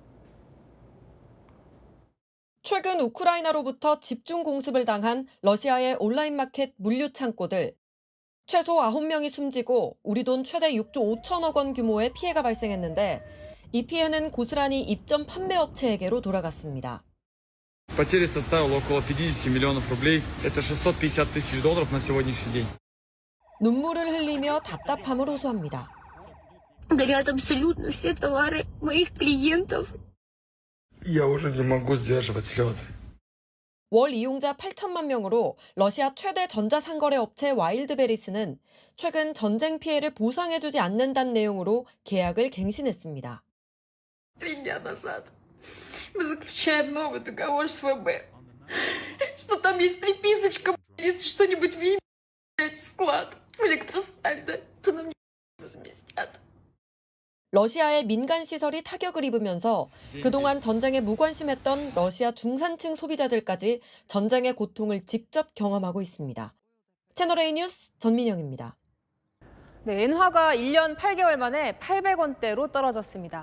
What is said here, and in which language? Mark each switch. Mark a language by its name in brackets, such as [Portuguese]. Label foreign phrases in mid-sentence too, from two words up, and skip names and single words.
[Korean] 최근 우크라이나로부터 집중 공습을 당한 러시아의 온라인 마켓 물류 창고들. 최소 9명이 숨지고 우리 돈 최대 6조 5천억 원 규모의 피해가 발생했는데 이 피해는 고스란히 입점 판매 업체에게로 돌아갔습니다. [Russian] Потери составило около 50 миллионов рублей. Это 650 тысяч долларов на сегодняшний день. [Korean] 눈물을 흘리며 답답함을 호소합니다. [Russian] Горят абсолютно все товары моих клиентов. Я уже не могу сдерживать слезы. [Korean] 월 이용자 8천만 명으로 러시아 최대 전자상거래 업체 와일드베리스는 최근 전쟁 피해를 보상해주지 않는다는 내용으로 계약을 갱신했습니다. [Russian] 3 дня назад мы заключаем новый договор с ВБ. Что там есть приписочка, если что-нибудь в склад в Электросталь, то нам не возместят. [Korean] 러시아의 민간 시설이 타격을 입으면서 그동안 전쟁에 무관심했던 러시아 중산층 소비자들까지 전쟁의 고통을 직접 경험하고 있습니다. 채널A 뉴스 전민영입니다. 네, 엔화가 1년 8개월 만에 800원대로 떨어졌습니다.